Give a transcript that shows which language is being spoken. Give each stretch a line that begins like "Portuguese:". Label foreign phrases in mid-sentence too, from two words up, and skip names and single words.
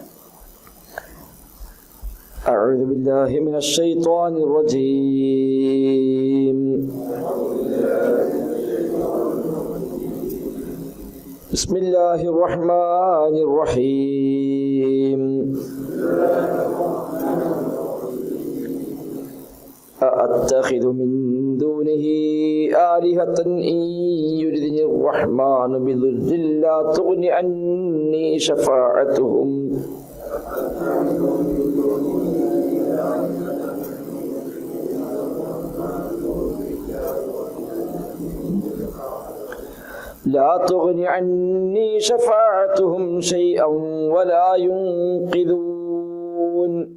Arabic: أعوذ بالله من الشيطان الرجيم. بسم الله الرحمن الرحيم. أأتخذ من دونه آلهة إن يردني الرحمن بضر لا تغن عني شفاعتهم شيئا ولا ينقذون.